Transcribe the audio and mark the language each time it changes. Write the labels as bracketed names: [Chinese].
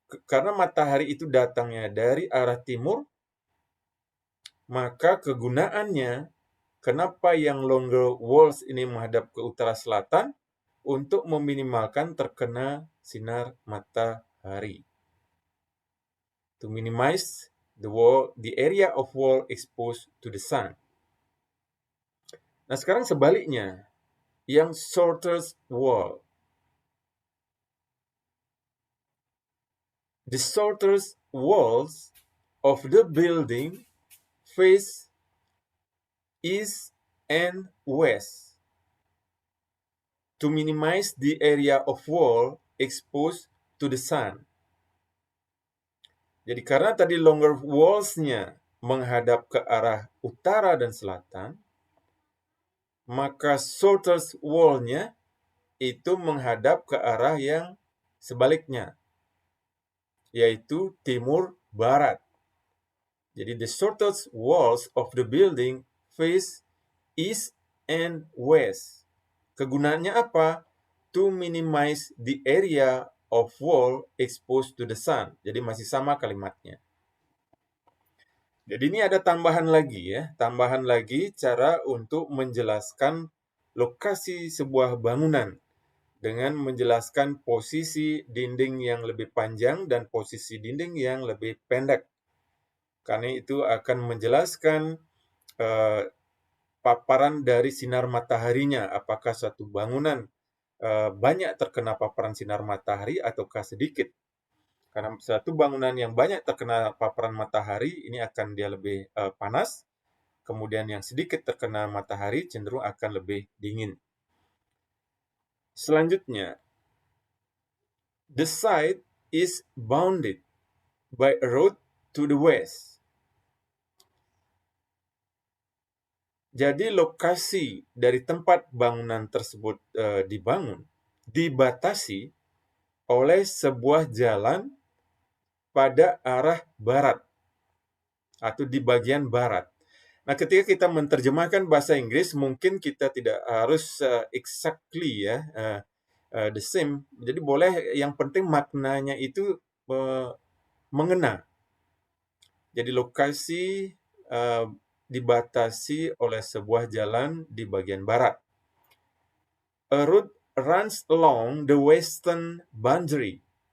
[Indonesian] Karena matahari itu datangnya dari arah timur, maka kegunaannya, kenapa yang longer walls ini menghadap ke utara selatan? Untuk meminimalkan terkena sinar matahari. [English] To minimize the area of wall exposed to the sun. [Indonesian] Nah, sekarang sebaliknya, yang shortest wall. [English] The shortest walls of the building face east and west to minimize the area of wall exposed to the sun. [Indonesian] Jadi karena tadi longer walls- nya menghadap ke arah utara dan selatan, maka shortest wall- nya itu menghadap ke arah yang sebaliknya, yaitu timur barat. [English] Jadi the shortest walls of the building face east and west. [Indonesian] Kegunaannya apa? [English] To minimize the area of wall exposed to the sun. [Indonesian] Jadi masih sama kalimatnya. Jadi ini ada tambahan lagi ya, tambahan lagi cara untuk menjelaskan lokasi sebuah bangunan dengan menjelaskan posisi dinding yang lebih panjang dan posisi dinding yang lebih pendek. Karena itu akan menjelaskan paparan dari sinar mataharinya, apakah suatu bangunan banyak terkena paparan sinar matahari ataukah sedikit. Karena suatu bangunan yang banyak terkena paparan matahari, ini akan dia lebih panas, kemudian yang sedikit terkena matahari cenderung akan lebih dingin. [English] Selanjutnya, the site is bounded by a road to the west. [Indonesian] Jadi lokasi dari tempat bangunan tersebut dibangun dibatasi oleh sebuah jalan pada arah barat atau di bagian barat. Nah, ketika kita menerjemahkan bahasa Inggris, mungkin kita tidak harus [English] exactly [Indonesian] ya [English] the same. [Indonesian] Jadi boleh, yang penting maknanya itu mengena. Jadi lokasi dibatasi oleh sebuah jalan di bagian barat. [English] A road runs along the western boundary.